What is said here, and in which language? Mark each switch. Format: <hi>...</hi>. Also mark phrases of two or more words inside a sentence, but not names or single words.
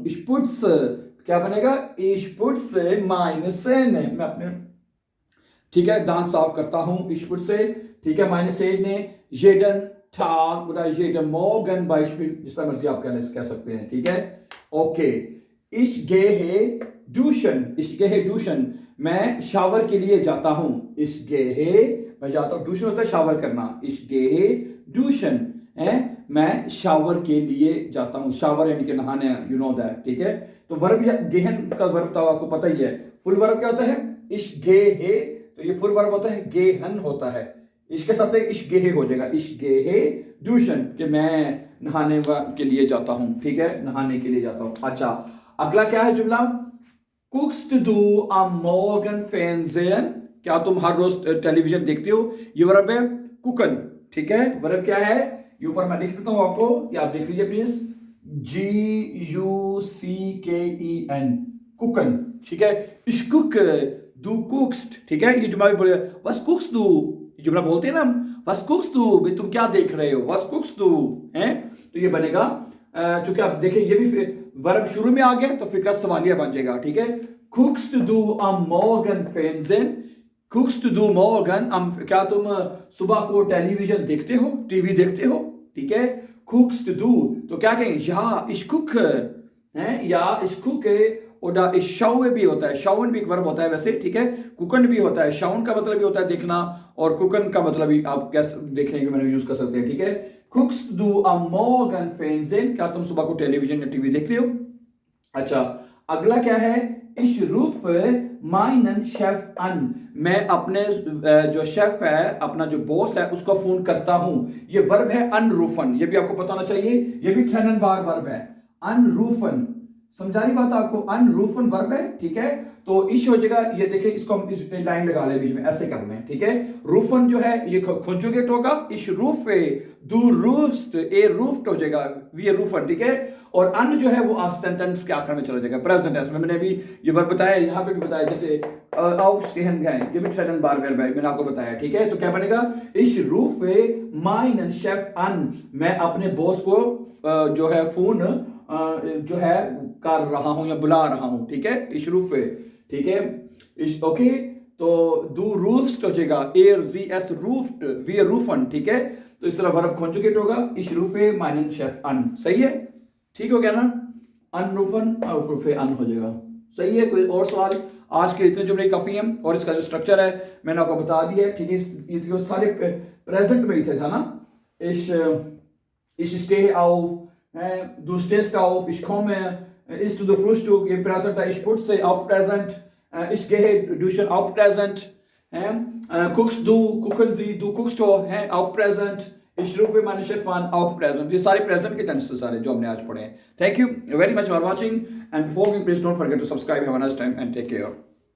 <de>Ich putze,</de> <hi>क्या बनेगा,</hi> <de>Ich putze meine Zähne,</de> <hi>मैं अपने, ठीक है, दांत साफ करता हूं।</hi> <de>Ich putze,</de> <hi>ठीक है,</hi> <de>meine Zähne jeden Tag oder jeden Morgen Beispiel,</de> <hi>जिस तरह मर्जी आप कह सकते हैं, ठीक है। ओके,</hi> <de>Ich gehe duschen, Ich gehe duschen,</de> <hi>मैं शावर के लिए जाता हूं।</hi> <de>Ich gehe,</de> <hi>मैं जाता हूं, duschen होता है शावर करना।</hi> <de>Ich gehe duschen</de> <hi>है, मैं शावर के लिए जाता हूं। शावर यानी कि नहाने,</hi> <en>you know that,</en> <hi>ठीक है। तो वर्ब गेहन का वर्ब तो आपको पता ही है।</hi> <en>full verb</en> <hi>क्या होता है,</hi> <de>ich gehe,</de> <hi>तो ये</hi> <en>full verb</en> <hi>होता है, गेहन होता है। इसके साथ</hi> <de>ich gehe</de> <hi>हो जाएगा,</hi> <de>ich gehe duschen,</de> <hi>कि मैं नहाने के लिए जाता हूं, ठीक है, नहाने के लिए जाता हूं। अच्छा, अगला क्या है जुमला,</hi> <de>guckst du am Morgen Fernsehen,</de> <hi>क्या तुम हर रोज टेलीविजन देखते हो। ये वर्ब है कुकन, ठीक है। वर्ब क्या है, ये ऊपर मैं लिख देता हूं आपको, ये आप देख लीजिए प्लीज, GUCKEN, कुकन, ठीक है।</hi> <de>Ich gucke, du guckst,</de> <hi>ठीक है। ये जुमला भी बोले,</hi> <de>was guckst du,</de> <hi>ये जुमला बोलते हैं ना हम,</hi> <de>was guckst du,</de> <hi>भाई तुम क्या देख रहे हो,</hi> <de>was guckst du,</de> <hi>हैं। तो ये बनेगा, चूंकि आप देखें ये भी वर्ब शुरू में आ गया तो फिक्रा सवालिया बन जाएगा, ठीक है।</hi> <de>Guckst du am Morgen Fernsehen, Guckst du morgen am,</de> <hi>क्या तुम सुबह को टेलीविजन देखते हो, टीवी देखते हो, ठीक है।</hi> <de>Guckst du,</de> <hi>तो क्या कहेंगे, या</hi> <de>ich gucke,</de> <hi>हैं, या</hi> <de>ich gucke,</de> <hi>और</hi> <de>ich schaue</de> <hi>भी होता है, schauen भी एक वर्ब होता है वैसे, ठीक है। कुकन भी होता है, schauen का मतलब भी होता है देखना, और कुकन का मतलब भी आप कैसे देखने के मैंने यूज कर सकते हैं, ठीक है।</hi> <de>Guckst du am Morgen Fernsehen,</de> <hi>क्या तुम सुबह को टेलीविजन या टीवी देखते हो। अच्छा, अगला क्या है,</hi> <de>Ich rufe meinen Chef an,</de> <hi>मैं अपने जो शेफ है, अपना जो बॉस है, उसको फोन करता हूं। ये वर्ब है अनरूफन, ये भी आपको पता होना चाहिए, ये भी ठेननबार वर्ब है, अनरूफन, समझा रही बात आपको, अनरूफन वर्ब है, ठीक है। तो इश हो जाएगा, ये देखिए, इसको हम इस लाइन लगा ले बीच में, ऐसे करना है, ठीक है। रूफन जो है ये कॉन्जुगेट होगा,</hi> <de>ich rufe, du rufst, er ruft</de> <hi>हो जाएगा,</hi> <de>wir rufen,</de> <hi>ठीक है। और अन जो है वो सेंटेंस के आखिर में चला जाएगा,</hi> <en>present tense</en> <hi>में। मैंने अभी ये वर्ब बताया, यहाँ पे भी बताया, जैसे aufstehen गए, ये भी ठेननबार वर्ब है, मैंने आपको बताया, ठीक है। तो क्या बनेगा,</hi> <de>ich rufe meinen Chef an,</de> <hi>मैं अपने बॉस को जो है फोन जो है कर रहा हूं या बुला रहा हूं, ठीक है।</hi> <de>ich rufe,</de> <hi>ठीक है, इश, ओके। तो</hi> <de>du rufst</de> <hi>हो जाएगा,</hi> <de>er sie es ruft, wir rufen,</de> <hi>ठीक है। तो इस तरह वर्ब कॉन्जुगेट होगा,</hi> <de>ich rufe meinen Chef an,</de> <hi>सही है, ठीक हो गया ना। अनरूफन और</hi> <de>rufe an</de> <hi>हो जाएगा, सही है। कोई और सवाल, आज के इतने जुमले काफी हैं, और इसका जो स्ट्रक्चर है मैंने आपको बता दिया है, ठीक है। ये सारे प्रेजेंट में ही थे, था ना।</hi> <de>ich stehe auf, du stehst auf, ich komme, isst du Frühstück,</de> <hi>ये प्रेजेंट है।</hi> <de>ich putze, auch प्रेजेंट, ich gehe duschen, auch प्रेजेंट, guckst du, gucken sie, du guckst du, auch प्रेजेंट, ich rufe meine Chef an, auch प्रेजेंट।</de> <hi>ये सारे प्रेजेंट के टेंस सारे जो हमने आज पढ़े हैं।</hi> <en>thank you very much for watching, and before we please don't forget to subscribe. have a nice time and take care.</en>